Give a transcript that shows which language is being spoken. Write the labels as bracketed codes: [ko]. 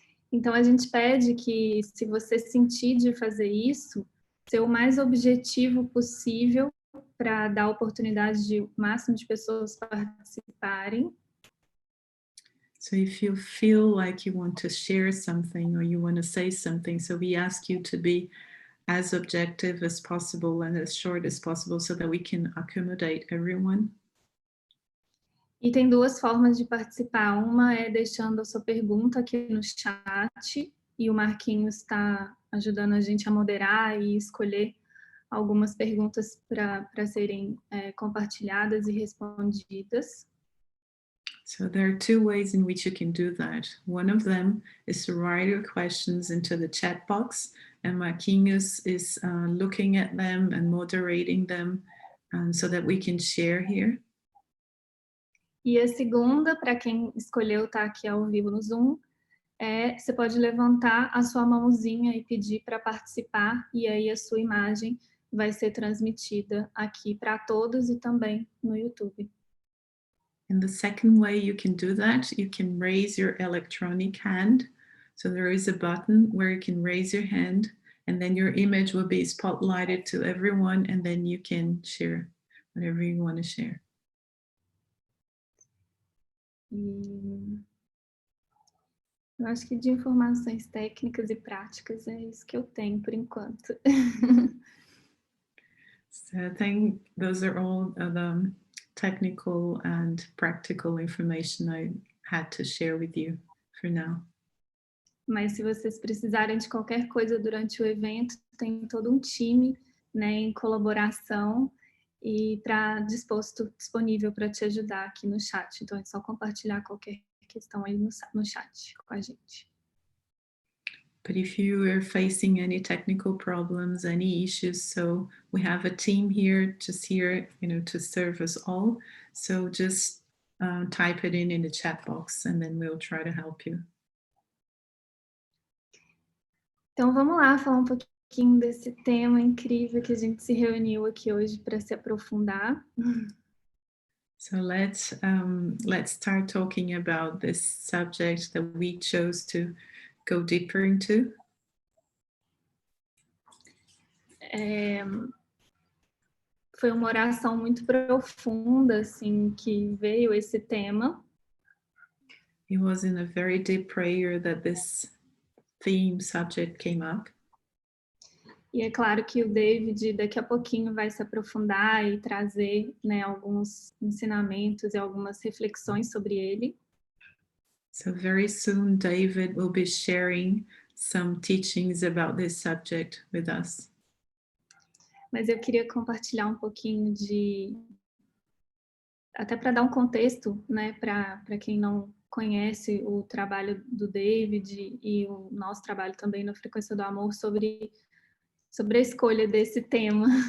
[pt] Então a gente pede que, se você sentir de fazer isso, ser o mais objetivo possível para dar oportunidade de o máximo de pessoas participarem. [en] So if you feel like you want to share something or you want to say something, so we ask you to be as objective as possible and as short as possible so that we can accommodate everyone. [pt] E tem duas formas de participar. Uma é deixando a sua pergunta aqui no chat, e o Marquinhos está ajudando a gente a moderar e escolher algumas perguntas para serem compartilhadas e respondidas. [en] So there are two ways in which you can do that. One of them is to write your questions into the chat box, and Marquinhos is looking at them and moderating them so that we can share here. [pt] E a segunda, para quem escolheu estar aqui ao vivo no Zoom, você pode levantar a sua mãozinha e pedir para participar, e aí a sua imagem vai ser transmitida aqui para todos e também no YouTube. [en] And the second way you can do that, you can raise your electronic hand. So there is a button where you can raise your hand, and then your image will be spotlighted to everyone, and then you can share whatever you want to share. [pt] E eu acho que de informações técnicas e práticas é isso que eu tenho por enquanto. [en] So I think those are all the technical and practical information I had to share with you for now. [pt] Mas se vocês precisarem de qualquer coisa durante o evento, tem todo um time, né, em colaboração, e disponível para te ajudar aqui no chat. Então é só compartilhar qualquer questão aí no chat com a gente. [en] But if you are facing any technical problems, any issues, so we have a team here, just here, to serve us all. So just type it in the chat box, and then we'll try to help you. [pt] Então vamos lá falar um pouquinho desse tema incrível que a gente se reuniu aqui hoje para se aprofundar. [en] So let's start talking about this subject that we chose to go deeper into. [pt] Foi uma oração muito profunda, assim, que veio esse tema. [en] It was in a very deep prayer that this theme subject came up. [pt] E é claro que o David daqui a pouquinho vai se aprofundar e trazer, né, alguns ensinamentos e algumas reflexões sobre ele. [en] So very soon David will be sharing some teachings about this subject with us. [pt] Mas eu queria compartilhar um pouquinho até para dar um contexto, né, para quem não conhece o trabalho do David e o nosso trabalho também na Frequência do Amor sobre a escolha desse tema.